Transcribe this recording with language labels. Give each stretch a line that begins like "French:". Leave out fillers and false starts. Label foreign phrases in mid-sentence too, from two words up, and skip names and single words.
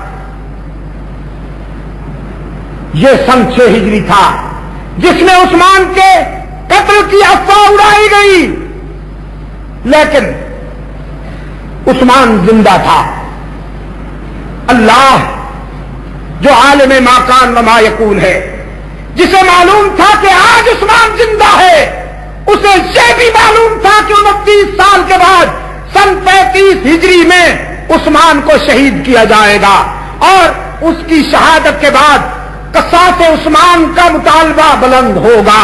Urdu: یہ سن 6 ہجری تھا جس میں عثمان کے قتل کی افواہ اڑائی گئی، لیکن عثمان زندہ تھا۔ اللہ جو عالم
Arabic: ما کان و ما یکون
Urdu: ہے، جسے معلوم تھا کہ آج عثمان زندہ ہے، اسے یہ بھی معلوم تھا کہ 29 سال کے بعد سن 35 ہجری میں عثمان کو شہید کیا جائے گا، اور اس کی شہادت کے بعد قصاص عثمان کا مطالبہ بلند ہوگا۔